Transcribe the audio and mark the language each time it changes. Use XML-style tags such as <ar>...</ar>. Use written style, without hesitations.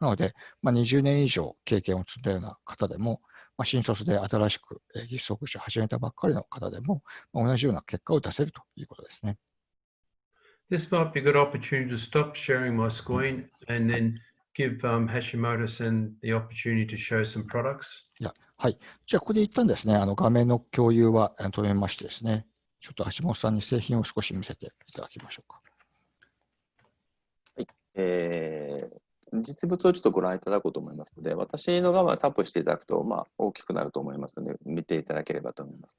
<ja>なので、20年以上経験を積んだような方でも、新卒で新しく技術職種を始めたばっかりの方でも、同じような結果を出せるということですね。</ja> <en>This might be a good opportunity to stop sharing my screen and then give Hashimoto-san the opportunity to show some products.</en> <ja>はい。じゃあ、ここで一旦ですね、画面の共有は止めましてですね、ちょっと橋本さんに製品を少し見せていただきましょうか。はい。実物をちょっとご覧いただこうと思いますので、私の画面をタップしていただくと、大きくなると思いますので、見ていただければと思います。</ja>